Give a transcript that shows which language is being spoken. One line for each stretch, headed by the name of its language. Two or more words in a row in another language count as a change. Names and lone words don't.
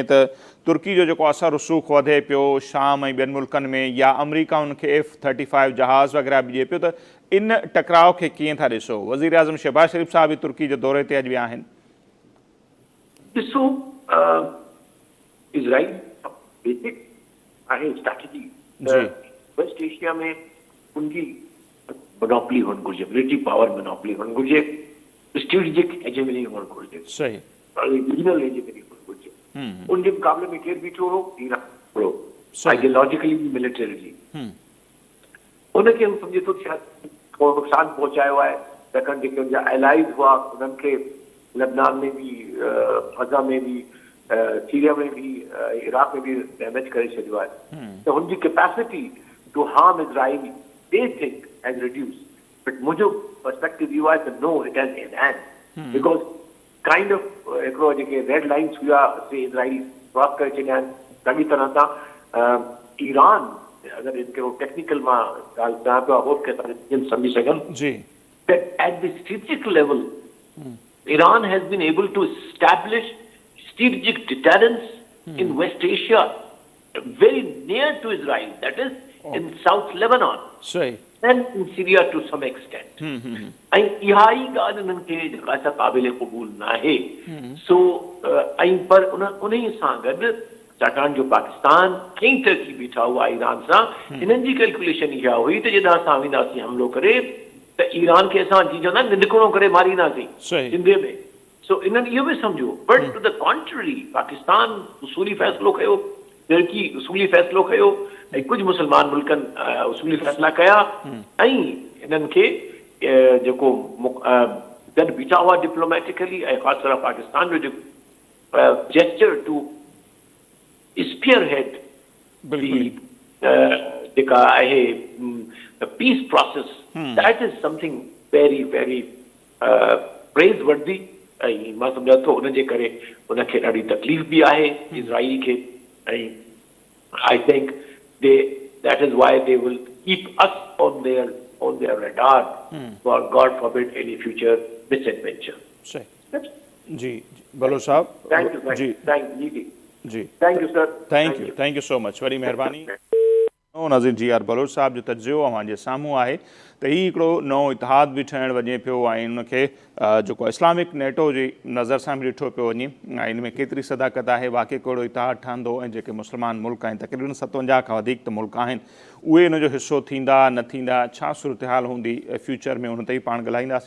Sindhi: त तुर्की जो जेको असर रसूख़ वधे पियो शाम ऐं ॿियनि मुल्कनि में, या अमरीका उनखे F-35 जहाज़ वग़ैरह बि ॾिए पियो, त इन टकराव खे कीअं था ॾिसो? वज़ीर आज़म शहबाज शरीफ़ साहब बि तुर्की जे दौरे ते अॼु विया आहिनि. ॾिसो इज़राइल बेसिक आहे स्ट्रैटेजी वेस्ट एशिया में उनकी मोनोपोली हुअणु घुरिजे,
English: military power monopoly
Sindhi: हुअणु घुरिजे,
English: strategic hegemony
Sindhi: हुअणु घुरिजे, सही
English: regional hegemony
Sindhi: हुअणु घुरिजे. उनजे मुक़ाबले में केरु बीठो हो? ईरान हो,
English: ideologically militarily.
Sindhi: उनखे हू सम्झे थो शायदि थोरो नुक़सानु पहुचायो आहे, छाकाणि जेके उनजा एलाइज़ हुआ उन्हनि खे लबनान में भी, गज़ा में भी, सीरिया में भी, इराक में भी डैमेज करे छॾियो आहे. त हुनजी
English: capacity to harm Israel they think has reduced, but
Sindhi: मुंहिंजो पर्सपेक्टिव इहो आहे त
English: no it has enhanced because kind of
Sindhi: हिकिड़ो जेके
English: red lines
Sindhi: हुआ से इज़राइल क्रॉस करे छॾिया आहिनि चङी तरह सां. ईरान अगरि हिकिड़ो टेक्निकल मां ॻाल्हि कयां पियो, होप के तव्हां सम्झी सघनि जी,
English: at the strategic level Iran has been able to establish strategic deterrence in West Asia, very near to Israel, that is in South Lebanon, and in Syria to some extent.
Sindhi: And इहाई ॻाल्हि उन्हनि खे जेका असां क़ाबिल क़बूल न आहे. सो ऐं पर उन्ही सां गॾु छाकाणि जो पाकिस्तान कई तरक़ी बीठा हुआ ईरान सां, इन्हनि जी कैलकुलेशन इहा हुई त जॾहिं असां वेंदासीं हमिलो करे त ईरान खे असां जीअं चवंदा आहिनि निंदकणो करे मारींदासीं सही। सिंधीअ में। सो इन्हनि इहो बि सम्झो,
English: but to the contrary
Sindhi: पाकिस्तान उसूली फ़ैसिलो खयो, तुर्की उसूली फ़ैसिलो खयो, ऐं कुझु मुस्लमान मुल्कनि उसूली फ़ैसिला कया, ऐं इन्हनि खे जेको गॾु बीठा हुआ डिप्लोमेटिकली, ऐं ख़ासि तरह पाकिस्तान जो जेको
English: gesture to spearhead
Sindhi: जेका आहे
English: peace process, that is something very very praiseworthy.
Sindhi: ऐं मां सम्झां थो उनजे करे उनखे ॾाढी तकलीफ़ बि आहे इज़राइल खे, ऐं
English: I think that is why they will keep us on their radar for God forbid any future misadventure.
Sindhi: सही जी बलोच साहब।
English: Thank you जी जी Thank you sir, Thank you so much,
Sindhi: वॾी महिरबानी। नाज़रीन जी आर बलोच साहब जो तजियो अव्हांजे साम्हूं आहे त ही हिकिड़ो नओं इतिहाद बि ठहणु वञे पियो, ऐं उनखे जेको
English: Islamic NATO
Sindhi: जी नज़र सां बि ॾिठो पियो वञे, ऐं इन में केतिरी सदाकत आहे, वाक़ई कहिड़ो इतिहाद ठहंदो, ऐं जेके मुस्लमान मुल्क आहिनि तक़रीबन 57 खां वधीक त मुल्क आहिनि उहे इन जो हिसो थींदा न थींदा, छा सूरत हाल हूंदी फ्यूचर में, उन ते ई पाण ॻाल्हाईंदासीं।